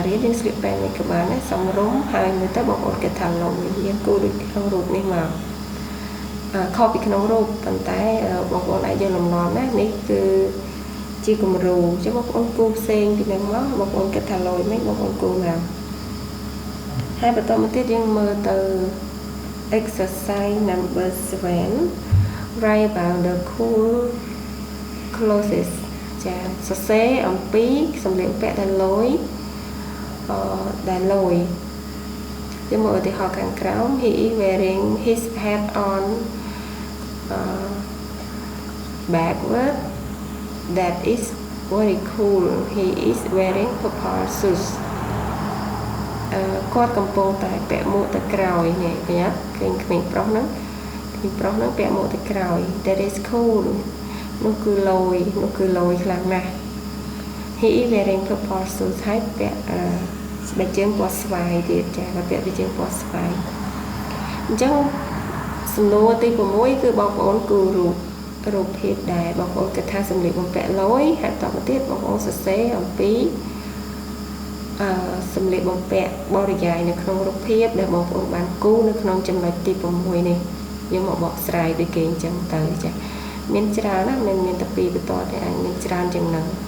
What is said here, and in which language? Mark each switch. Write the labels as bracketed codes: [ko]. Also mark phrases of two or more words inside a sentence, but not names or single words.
[km] រៀនយើងស្លៀកពាក់មិនក៏បានដែរសំរុំហើយមើលទៅបងប្អូនគិតថាលយយើងគូដូចក្នុងរូបនេះមកខុសពីក្នុងរូបប៉ុន្តែបងប្អូនអាចយកលំនាំណានេះគឺជាគំរូអញ្ចឹងបងប្អូនគូផ្សេងពីនឹងមកបងប្អូនគិតថាលយមិនបងប្អូនគូមកហើយបន្តមកទៀតយើងមើលទៅ [en] exercise number 7 write about the cool clothes [km] ចាសរសេរអំពីសម្លៀកបំពាក់ដែលលយ យើងមើលឧទាហរណ៍ខាងក្រោម [en] he is wearing his hat on backward that is very cool he is wearing purple shoes [km] គាត់កំពុង តែពាក់មួកទៅក្រោយនេះឃើញអត់ឃើញក្មេងប្រុសហ្នឹងពាក់មួកទៅក្រោយ [en] that is cool [km] នោះគឺលយខ្លាំងណាស់ [en] he is wearing purple shoes [km] ហើយពាក់ស្បែកជើងពណ៌ស្វាយទៀតចាពាក់ស្បែកជើងពណ៌ស្វាយអញ្ចឹងសំណួរទី6គឺបងប្អូនគូររូបភាពដែលបងប្អូនគិតថាសម្លៀកបំពាក់លយហើយបន្តមកទៀតបងប្អូនសរសេរអំពី សម្លៀកបំពាក់បរិយាយនៅក្នុងរូបភាពដែលបងប្អូនបានគូរនៅក្នុងចំណុចទី6នេះយើងមកបកស្រាយដូចគេអញ្ចឹងទៅចាមានច្រើនណាស់មិនមានតែពីរបន្ទាត់ទេអាចមានច្រើនជាងហ្នឹង